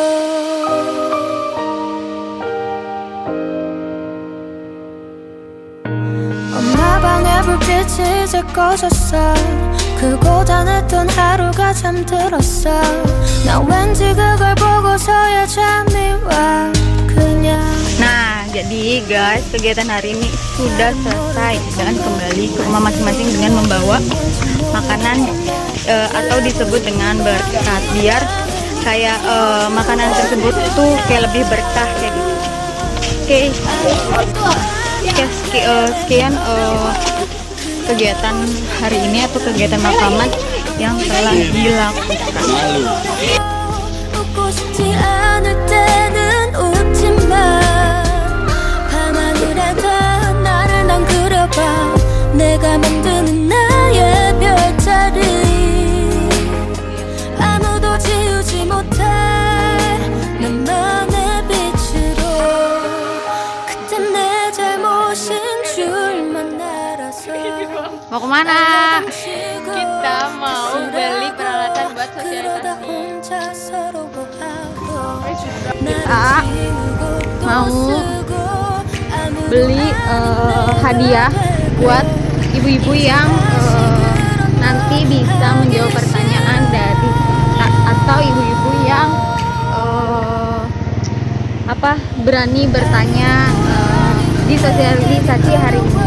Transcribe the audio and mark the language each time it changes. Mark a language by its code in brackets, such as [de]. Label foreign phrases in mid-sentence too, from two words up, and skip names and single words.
[ko] 엄마 방에 불빛이 이제 꺼졌어 그 고단했던 하루가 잠들었어 나 왠지 그걸 보고서야 잠이 와 그냥 [id] Nah, jadi guys, kegiatan hari ini sudah selesai dan kembali ke rumah masing-masing dengan membawa makanan atau disebut dengan berkat, biar kayak makanan tersebut tuh kayak lebih berkah kayak gitu. Sekian kegiatan hari ini atau kegiatan makaman yang telah dilakukan. [ko] 웃고 싶지 않을 때는 웃지 마 밤하늘에다 나를 난 그려봐 내가 만드는 나의 별자리 아무도 지우지 못할 나만의 빛으로 그때 내 잘못인 줄만 알아서 [id] Mau kemana? Kita mau beli peralatan buat sosialisasi. kita mau beli hadiah buat ibu-ibu yang nanti bisa menjawab pertanyaan dari atau ibu-ibu yang berani bertanya di sosialisasi hari ini.